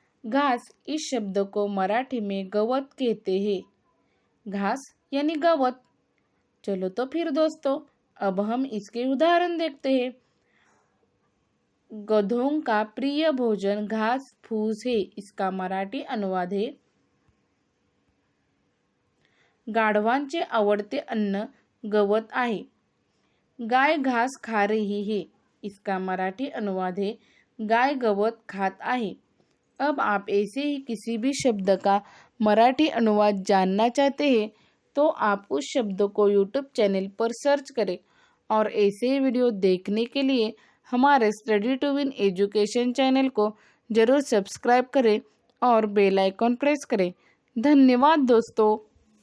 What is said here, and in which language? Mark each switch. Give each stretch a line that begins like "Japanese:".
Hindi: घास इस शब्द को मराठी में गवत कहते हैं। घास यानी गवत। चलो तो फिर दोस्तों अब हम इसके उदाहरण देखते हैं। गधों का प्रिय भोजन घास फूस है। इसका मराठी अनुवाद है
Marathi: गाढवांचे आवडते अन्न गवत आहे।
Hindi: गाय घास खा रही है। इसका मराठी अनुवाद है
Marathi: गाय गवत खात आहे।
Hindi: अब आप ऐसे ही किसी भी शब्द का मराठी अनुवाद जानना चाहते हैं तो आप उस शब्द को यूट्यूब चैनल पर सर्च करें और ऐसे ही वीडियो देखने के लिए हमारे study to win education channel को ज़रूर सब्सक्राइब करें और बेल आइकॉन प्रेस करें। धन्यवाद दोस्तों।